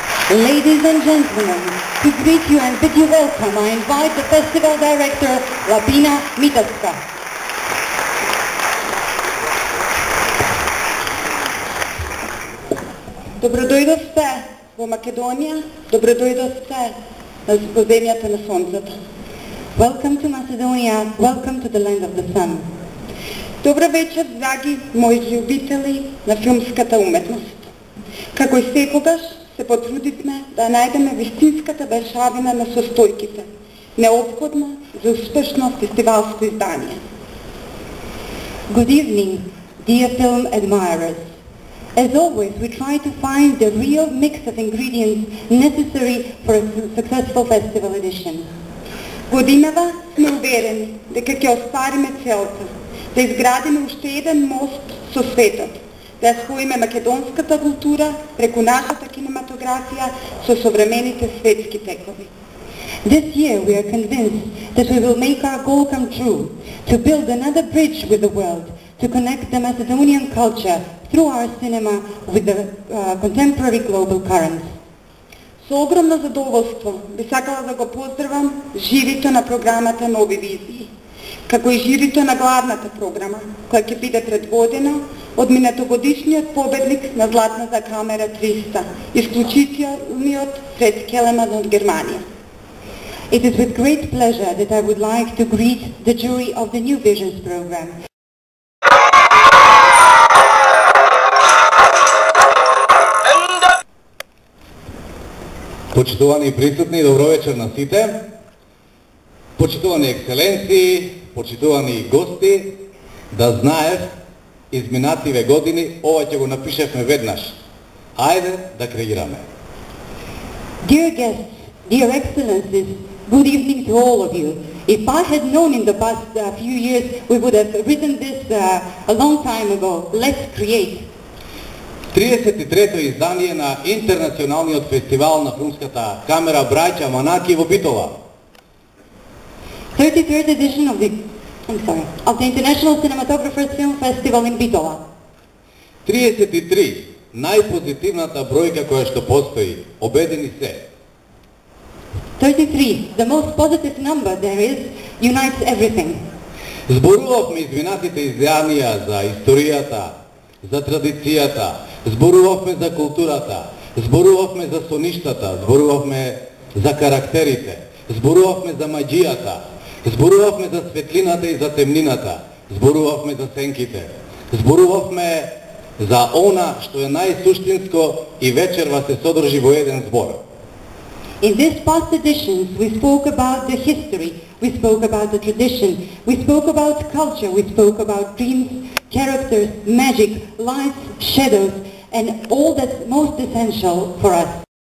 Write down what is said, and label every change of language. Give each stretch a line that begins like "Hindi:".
English: Ladies and gentlemen, to greet you and bid you welcome, I invite the festival director, Labina Mitevska.
Macedonian: Добродојдовте во Македонија, добродојдовте во земјата на сонцето.
English: Welcome to Macedonia, welcome to the land of the sun.
Macedonian: Добра вечер, драги мои љубители на филмската уметност. Како и секогаш, се потрудивме да најдеме вистинската бершавина на состојките, неопходна за успешно фестивалско издание.
English: Good evening, dear film admirers. As always, we try to find the real mix of ingredients necessary for a successful festival edition.
Macedonian: Годинава сме уверени дека ќе оствариме целта, да изградиме уште еден мост со светот, да ја споиме македонската култура преку нашата кинематографија со современите светски текови.
English: This year we are convinced that we will make our goal come true, to build another bridge with the world, to connect the Macedonian culture through our cinema with the contemporary global currents.
Macedonian: Со огромно задоволство би сакала да го поздравам жирито на програмата Нови визии, како и жирито на главната програма, која ќе биде предводена од минатогодишниот победник на Златната камера 300, исклучителниот Фред Келеман од Германија.
English: It is with great pleasure that I would like to greet the jury of the New Visions program.
Macedonian: Почитувани присутни, добро вечер на сите. Почитувани екселенции, почитувани гости, да знаев, изминативе години, ова ќе го напишевме веднаш. Ајде да креираме.
English: Dear guests, dear excellencies, good evening to all of you. If I had known in the past few years, we would have written this a long time ago. Let's create.
Macedonian: 33-то издание на Интернационалниот фестивал на филмската камера Браќа Манаки во Битола.
English: 33rd edition of the International Cinematographers Film Festival in Bitola.
Macedonian: 33, најпозитивната бројка која што постои, обедени се.
English: 33, the most positive number there is, unites everything.
Macedonian: Зборувавме изминатите изданија за историјата, за традицијата, зборувавме за културата, зборувавме за соништата, зборувавме за карактерите, зборувавме за маѓијата, зборувавме за светлината и за темнината, зборувавме за сенките, зборувавме за она што е најсуштинско и вечерва се содржи во еден збор.
English: In these past editions, we spoke about the history, we spoke about the tradition, we spoke about culture, we spoke about dreams, characters, magic, lights, shadows, and all that's most essential for us.